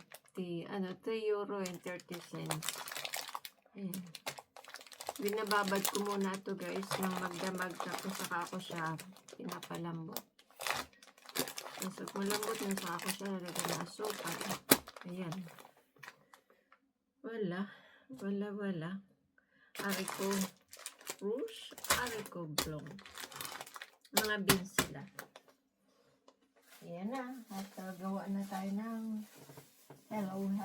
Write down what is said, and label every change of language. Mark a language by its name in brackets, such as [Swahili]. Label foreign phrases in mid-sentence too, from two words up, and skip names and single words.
[English] 3 euro and 30 cents. Ayan. [Filipino] Binababad ko muna ito guys ng magdamag, tapos saka ako siya pinapalambot. So kung lambot na saka ako siya nalagyan na asukal. Ayan. Wala. [French] Haricot rouge, haricot blanc. [Filipino] Mga beans sila. Ayan na. At gawa na tayo ng hello.